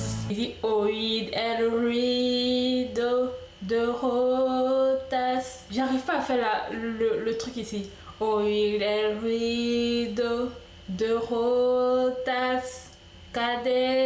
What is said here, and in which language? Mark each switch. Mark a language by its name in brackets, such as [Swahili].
[French] Il dit [Spanish] oíd el ruido de rotas. [French] J'arrive pas à faire le truc ici. [Spanish] Oíd el ruido de rotas cadenas.